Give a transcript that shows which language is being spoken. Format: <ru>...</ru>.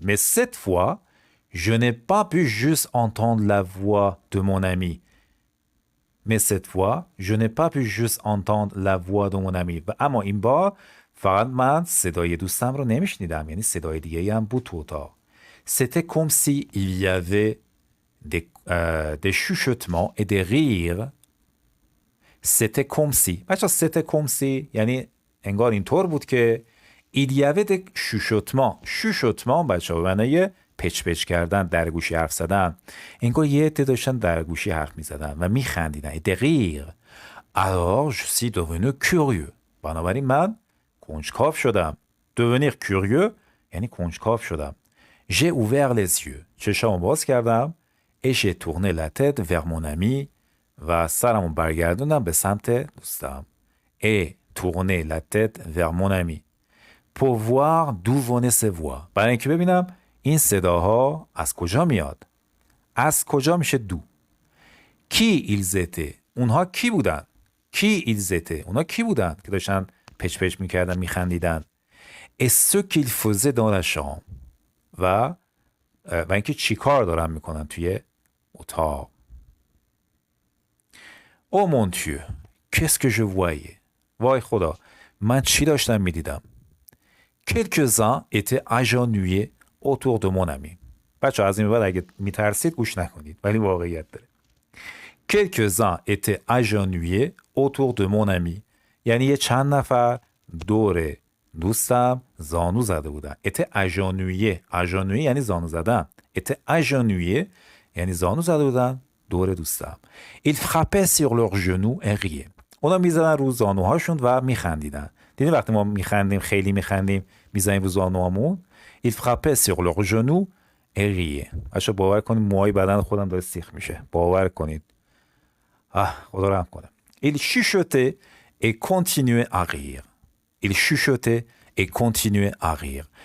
<fr>mais cette fois je n'ai pas pu juste entendre la voix de mon ami. mais cette fois je n'ai pas pu juste entendre la voix de mon ami.</fr> <fa>و اما این بار فقط من صدای دوستم رو نمیشنیدم، یعنی صدای دیگه هم بود تو اتاق.</fa> <fr>c'était comme si il y avait des chuchotements et des rires. c'était comme si بچه c'était comme si</fr> <fa>یعنی انگار اینطور بود که</fa> <fr>il y avait des chuchotements.</fr> <fa>chuchotements بچه به معنی پچ پچ کردن، در گوشی حرف زدن. انگار یه عده داشتن در گوشی حرف می زدن و می خندیدن.</fa> <fr>des rires alors je suis devenu curieux.</fr> <fa>بنابراین من کنجکاو شدم. devenir curieux یعنی کنجکاو شدم.</fa> <fr>j'ai ouvert les yeux.</fr> <fa>چشامو باز کردم.</fa> <fr>et j'ai tourné la tête vers mon ami</fr> <fa>و سرمو برگردوندم به سمت دوستم.</fa> <fr>et tourner la tête vers mon ami pour voir d'où venaient ces voix.</fr> <fa>برای اینکه ببینم این صداها از کجا میاد. از کجا میشه دو.</fa> <fr>کی ils étaient.</fr> <fa>اونها کی بودن؟ کی</fa> <fr>ils étaient.</fr> <fa>اونها کی بودن که داشتن پچ پچ میکردن میخندیدن.</fa> <fr>et ce qu'ils faisaient dans la chambre.</fr> <fa>و اینکه چی کار دارن میکنن توی اتاق.</fa> <fr>oh mon Dieu qu'est-ce que je voyais.</fr> <fa>وای خدا من چی داشتم میدیدم.</fa> <fr>quelques-uns étaient agenouillés autour de mon ami.</fr> <fa>بچه از این بعد اگه میترسید گوش نکنید ولی واقعیت داره.</fa> <fr>quelques-uns étaient agenouillés autour de mon ami.</fr> <fa>یعنی یه چند نفر دور دوستم زانو زده بودن.</fa> <fr>étaient agenouillés.</fr> <fa>agenouillés یعنی زانو زدن. étaient agenouillés یعنی زانو زده بودن دور دوستم.</fa> <fr>ils frappaient sur leurs genoux et riaient.</fr> <fa>اونا میزدن رو زانوهاشون و میخندیدن. دیدین وقتی ما میخندیم خیلی میخندیم میزنیم رو زانوهامون.</fa> <fr>ils frappaient sur leurs genoux et riaient.</fr> <fa>بچه باور کنید موهای بدن خودم داره سیخ میشه. باور کنید. خدا رحم کنه.</fa> <fr>ils chuchotaient et continuaient à rire. ils chuchotaient et continuaient à rire.</fr>